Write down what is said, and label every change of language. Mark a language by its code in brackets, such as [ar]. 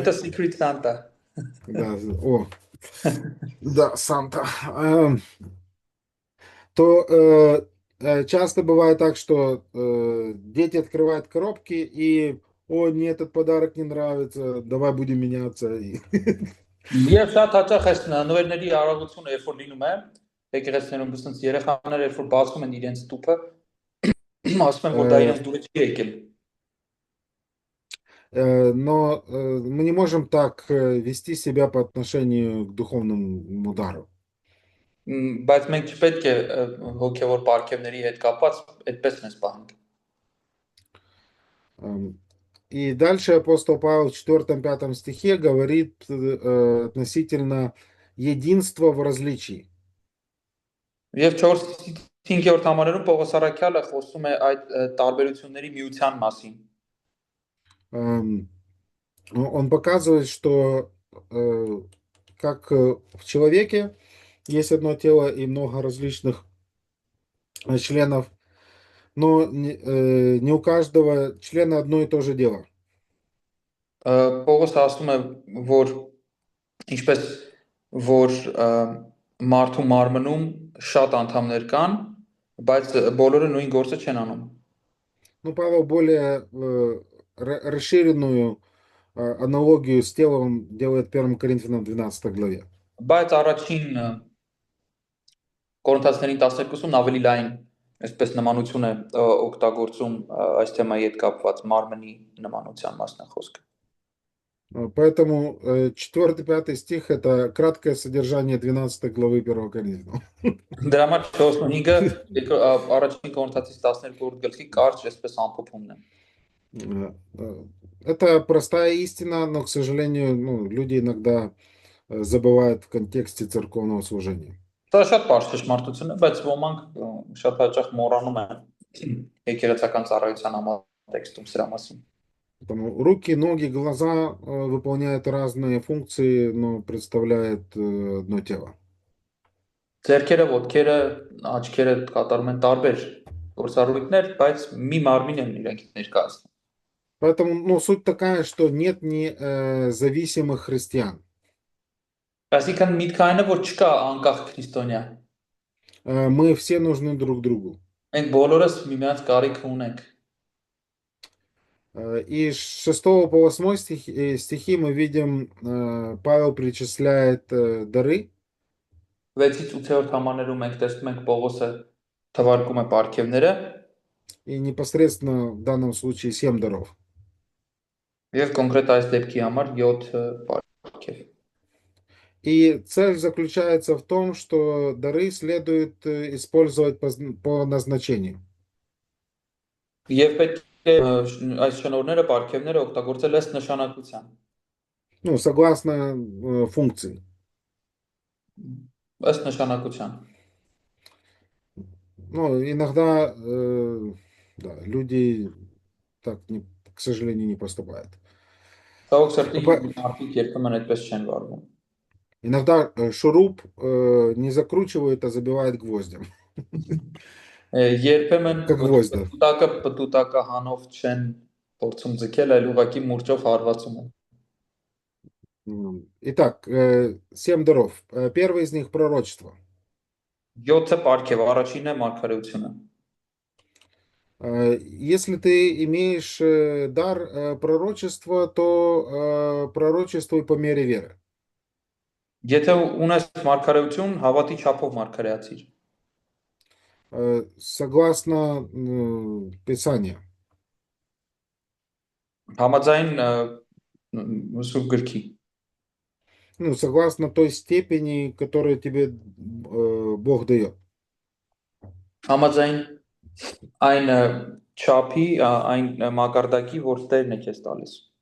[ru] это Secret Santa. да, о, да, Санта. То часто бывает так, что дети открывают коробки и, о, мне этот подарок не нравится, давай будем меняться. [hy] Եվ շատ հաճախ այս նվերների արագությունը երբ որ լինում է, եկեղեցիներում բուսնց երեխաները երբ որ բացում են իրենց տուփը, ասում են որ դա Э, իրենց դուրս չի եկել։ [ru] Но мы не можем так вести себя по отношению к духовному удару. [hy] Բայց մենք չպետք է հոգևոր պարգևների հետ կապված այդպես նես պահենք։ [ru] И дальше апостол Павел в 4-5 стихе говорит относительно единства в различии. [hy] Եվ 4-5-րդ համարերում Պողոս Արաքյալը խոսում է այդ տարբերությունների միության մասին։ [ru] Он показывает, что как в человеке есть одно тело и много различных членов, но не у каждого члена одно и то же дело. [hy] Պողոս ասում է, որ ինչպես որ մարդու մարմնում շատ անդամներ կան, բայց բոլորը նույն գործը չեն անում։ [ru] Ну, Павел более расширенную аналогию с телом делает 1 Коринфянам 12 главе. [hy] Բայց առաջին Կորինթացիներին 12-ում ավելի լայն այսպես նմանություն է օգտագործում այս թեմայի հետ կապված մարմնի նմանության մասն է խոսքը։ [ru] Поэтому 4-5 стих это краткое содержание 12 главы 1 Коринфянам. [hy] Դրա համար 45-ը առաջին Կորինթացիս 12-րդ գլխի կարճ այսպես ամփոփումն է։ [ru] Это простая истина, но, к сожалению, ну, люди иногда забывают в контексте церковного служения. [hy] Դա շատ բարձր ճշմարտություն է, բայց ոմանք շատ հաճախ մոռանում են եկեղեցական ծառայության համատեքստում սրա մասին։ [ru] Потому руки, ноги, глаза выполняют разные функции, но представляют одно тело. [hy] Ձեռքերը, ոտքերը, աչքերը կատարում են տարբեր գործառույթներ, բայց մի մարմին են իրենք ներկայացնում։ [ru] Поэтому, ну, суть такая, что нет зависимых христиан. [hy] Այսինքն միտքը այն է, որ չկա անկախ քրիստոնյա։ [ru] Мы все нужны друг другу. [hy] Մենք բոլորս միմյանց կարիք ունենք։ [ru] И с 6 по 8 стихи мы видим, Павел перечисляет дары. [hy] 6-ից 8-րդ համարներում մենք տեսնում ենք Պողոսը թվարկում է պարգևները [ru] И непосредственно в данном случае 7 даров. [hy] եւ կոնկրետ այս դեպքի համար 7 պարգև։ [ru] И цель заключается в том, что дары следует использовать по назначению. [hy] Եվ պետք է այս շնորհները, պարգևները օգտագործել ըստ նշանակության։ [ru] Ну, согласно функции. [hy] Ըստ նշանակության։ [ru] Ну, иногда да, люди так, к сожалению, не поступают. [hy] Ցավոք սրտի մարդիկ երբեմն այդպես չեն վարվում։ [ru] Иногда шуруп не закручивают, а забивают гвоздем. [hy] Երբեմն [ru] Как гвоздь. [hy] պտուտակը հանով չեն փորձում ձգել, այլ ուղղակի մուրճով հարվածում են։ [ru] Итак, 7 даров. Первый из них пророчество. [hy] 7 պարգև, առաջինը մարգարեությունը։ [ru] Если ты имеешь дар пророчества, то пророчествуй по мере веры. [hy] Եթե ունես մարգարեություն, հավատի չափով մարգարեացիր։ [ru] Согласно Писанию. [hy] Համաձայն Սուրբ գրքի։ [ru] Ну, согласно той степени, которую тебе Бог дает. [hy] Համաձայն այն չափի, այն մակարդակի, որ Տերն է քեզ տալիս։